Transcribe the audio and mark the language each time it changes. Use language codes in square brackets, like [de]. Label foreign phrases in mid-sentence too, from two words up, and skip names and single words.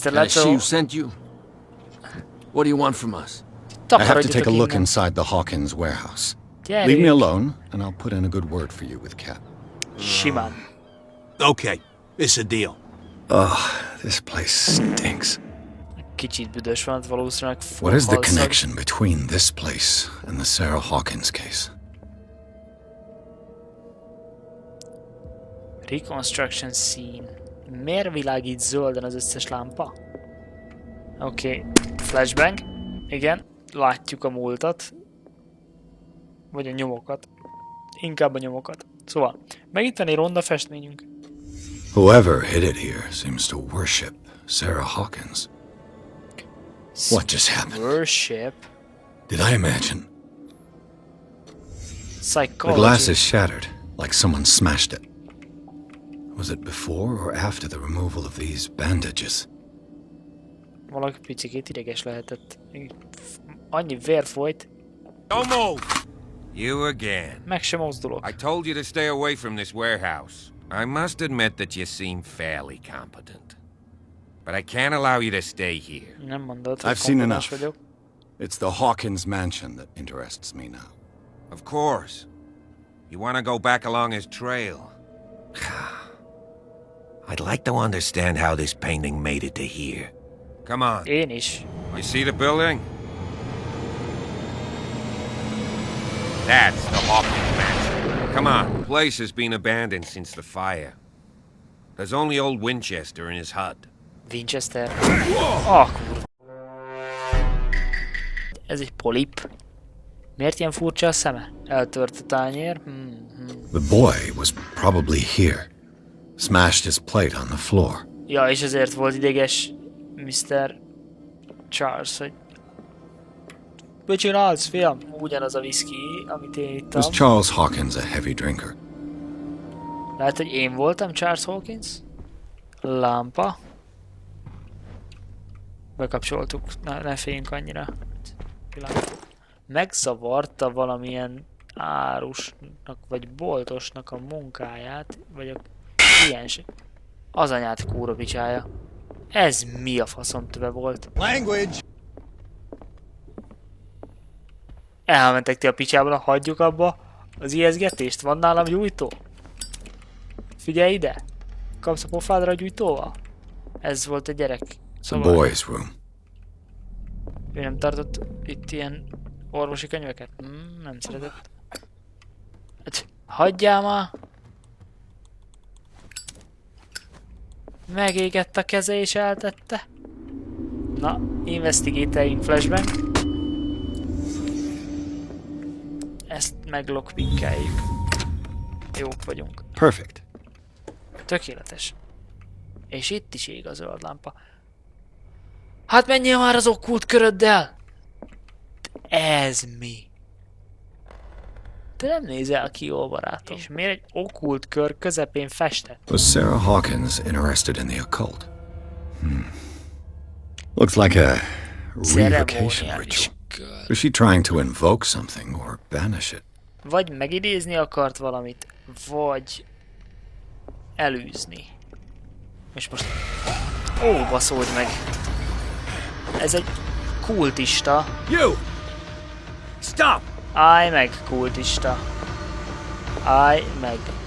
[en] stiletto. who sent you? What do you want from us? I have to take a [hu] Takarodjatok [en] look [hu] innen. [en] inside the Hawkins warehouse. [hu] Gyerünk. [en] Leave me alone, and I'll put in a good word for you with Cat. [hu] Simán. [en] Okay, it's a deal. Ugh, this place stinks. [hu] Kicsit büdös van, valószínűleg [en] What is the [hu] halszag. [en] connection between this place and the Sarah Hawkins case? Reconstruction scene. [hu] Miért világít zölden az összes lámpa? Oké. Flashbang. Igen. Látjuk a múltat. Vagy a nyomokat. Inkább a nyomokat. Szóval, megint van egy ronda festményünk. [en] Whoever hid it here seems to worship Sarah Hawkins. What just happened? Worship. Did I imagine? The Psychology. glass is shattered, like someone smashed it. Was it before or after the removal of these bandages? [hu] Valaki picikét ideges lehetett. Annyi vér folyt, [en] Don't move! You again. [hu] meg sem mozdulok. [en] I told you to stay away from this warehouse. I must admit that you seem fairly competent. But I can't allow you to stay here. [hu] Nem mondod, hogy [en] I've seen [hu] kompetens [en] enough. [hu] vagyok. [en] It's the Hawkins mansion that interests me now. Of course. You want to go back along his trail. I'd like to understand how this painting made it to here. Come on. [hu] Én is. [en] You see the building? That's the Hawkins mansion. Come on. The place has been abandoned since the fire. There's only old Winchester in his hut. Winchester. [hu] Ah, kurva. Ez egy polip. Miért ilyen furcsa a szeme? Eltört a tányér? [en] The boy was probably here. Smashed his plate on the floor. [hu] Ja, és ezért volt ideges Mr. Charles, hogy... Mit csinálsz, fiam? Ugyanaz a whisky, amit én ittam. [en] Was Charles Hawkins a heavy drinker? [hu] Lehet, hogy én voltam Charles Hawkins? Lámpa. Bekapcsoltuk, ne féljünk annyira. Megzavarta valamilyen árusnak, vagy boltosnak a munkáját, vagy a kliens. Az anyát kúra picsája. Ez mi a faszom töve volt? [en] Language! [hu] Elmentek ti a picsából, hagyjuk abba az ijeszgetést. Van nálam gyújtó? Figyelj ide! Kapsz a pofádra a gyújtóval? Ez volt a gyerek. [en] The boys' room. [hu] Ő nem tartott itt ilyen Orvosi könyveket? Nem szeretett. Hagyjál már! Megégett a keze és eltette. Na, investigateljünk flashben. Ezt meglockpickeljük. Jók vagyunk. [en] Perfect. [hu] Tökéletes. És itt is ég a zöld lámpa. Hát menjél már az okkult köröddel! Ez mi? Te nem nézel ki jól, barátom. És miért egy okkult kör közepén festett? [en] Was Sarah Hawkins interested in the occult? Looks like a revocation ritual. Was she trying to invoke something or banish it? [hu] Vagy megidézni akart valamit, vagy elűzni. És most... Ó, baszódj meg! Ez egy kultista. [en] You! Stop! [hu] Állj meg, kultista. Állj meg.